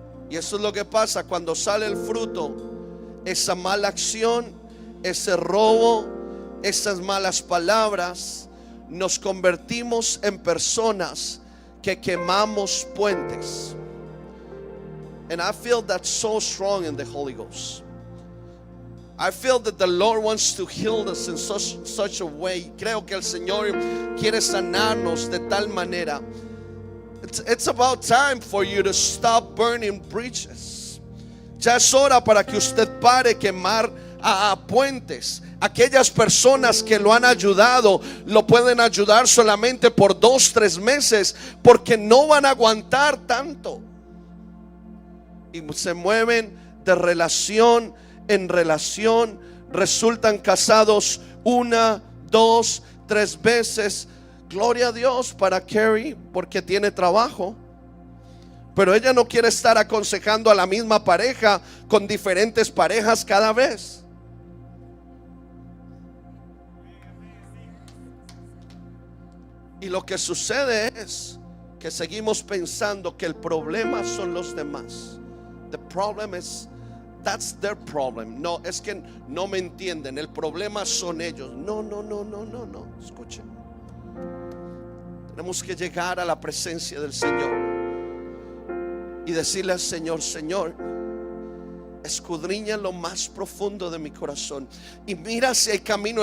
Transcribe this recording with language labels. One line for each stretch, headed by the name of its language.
Spanish: Y eso es lo que pasa cuando sale el fruto. Esa mala acción, ese robo, esas malas palabras, nos convertimos en personas que quemamos puentes.
English: And I feel that so strong in the Holy Ghost. I feel that the Lord wants to heal us in such a way.
Spanish: Creo que el Señor quiere sanarnos de tal manera.
English: It's about time for you to stop burning bridges.
Spanish: Ya es hora para que usted pare quemar puentes. Aquellas personas que lo han ayudado, lo pueden ayudar solamente por 2-3 meses, porque no van a aguantar tanto. Y se mueven de relación en relación, resultan casados 1, 2, 3 veces. Gloria a Dios para Cary, porque tiene trabajo. Pero ella no quiere estar aconsejando a la misma pareja con diferentes parejas cada vez. Y lo que sucede es que seguimos pensando que el problema son los demás.
English: The problem is, that's their problem.
Spanish: No, es que no me entienden. El problema son ellos. No. Escuchen. Tenemos que llegar a la presencia del Señor y decirle al Señor: Señor, escudriña lo más profundo de mi corazón y mira si hay camino.